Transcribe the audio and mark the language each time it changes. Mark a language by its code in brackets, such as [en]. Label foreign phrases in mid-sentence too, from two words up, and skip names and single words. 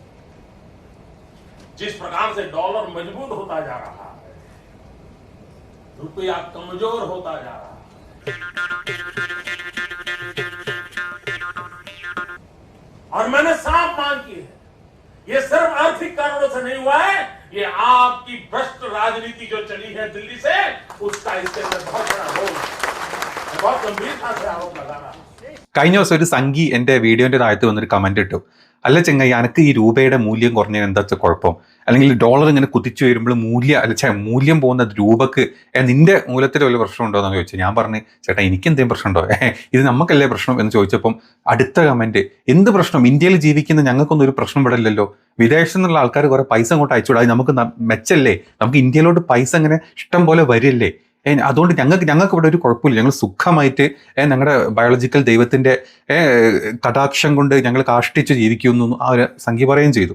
[hi] जिस प्रकार से डॉलर मजबूत होता जा रहा है, रुपया कमजोर होता जा रहा है, और मैंने साफ मांग की है, ये सिर्फ आर्थिक कारणों से नहीं हुआ है, ये आपकी भ्रष्ट राजनीति जो चली है दिल्ली से, उसका इसके अंदर बहुत बड़ा रोल है। बहुत गंभीरता से आरोप लगा रहा हूं। [ml] കഴിഞ്ഞ ദിവസം ഒരു സംഘി എൻ്റെ വീഡിയോൻ്റെ താഴത്ത് വന്നൊരു കമൻറ്റ് ഇട്ടു, അല്ല ചെങ്ങായി എനിക്ക് ഈ രൂപയുടെ മൂല്യം കുറഞ്ഞതിന് എന്താ കുഴപ്പം, അല്ലെങ്കിൽ ഡോളർ ഇങ്ങനെ കുതിച്ചു വരുമ്പോൾ മൂല്യം പോകുന്ന രൂപക്ക് നിന്റെ മൂലത്തിൽ വല്ല പ്രശ്നമുണ്ടോ എന്ന് ചോദിച്ചു. ഞാൻ പറഞ്ഞു ചേട്ടാ എനിക്ക് എന്തെങ്കിലും പ്രശ്നമുണ്ടോ, ഇത് നമുക്കല്ലേ പ്രശ്നം എന്ന് ചോദിച്ചപ്പം അടുത്ത കമൻറ്റ്, എന്ത് പ്രശ്നം, ഇന്ത്യയിൽ ജീവിക്കുന്ന ഞങ്ങൾക്കൊന്നും ഒരു പ്രശ്നം പെടില്ലല്ലോ, വിദേശത്തു നിന്നുള്ള ആൾക്കാർ കുറെ പൈസ അങ്ങോട്ട് അയച്ചുകൂടാ, നമുക്ക് മെച്ചല്ലേ, നമുക്ക് ഇന്ത്യയിലോട്ട് പൈസ അങ്ങനെ ഇഷ്ടം പോലെ വരില്ലേ, അതുകൊണ്ട് ഞങ്ങൾക്ക് ഇവിടെ ഒരു കുഴപ്പമില്ല, ഞങ്ങൾ സുഖമായിട്ട് ഞങ്ങളുടെ ബയോളജിക്കൽ ദൈവത്തിന്റെ കടാക്ഷം കൊണ്ട് ഞങ്ങൾ കാഷ്ടിച്ച് ജീവിക്കുന്നു ആ ഒരു സംഖ്യ പറയുകയും ചെയ്തു.